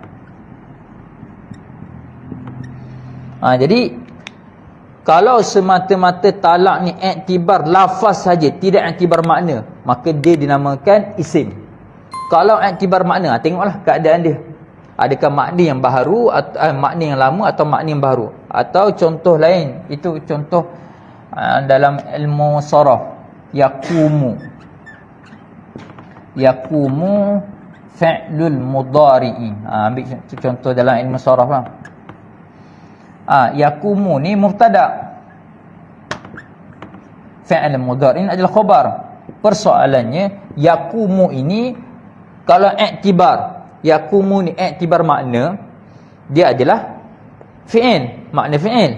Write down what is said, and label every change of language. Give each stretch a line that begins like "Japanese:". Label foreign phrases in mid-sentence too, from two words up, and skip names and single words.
Malay: Jadi kalau semata-mata talak ni iktibar lafaz saja, tidak iktibar makna, maka dia dinamakan isim. Kalau iktibar makna, tengoklah keadaan dia. Adakah makna yang baharu atau makna yang lama atau makna yang baharu? Atau contoh lain, itu contoh dalam ilmu saraf.
Arabic: يقوم فعل المضارع.
Malay: Ambil contoh dalam ilmu saraf lah. Yakumu ni mubtada',
Arabic: فعل مضارع'
Malay: adalah khabar. Persoalannya yakumu ini kalau iktibar, yakumu ni iktibar makna, dia adalah fi'il, makna fi'il.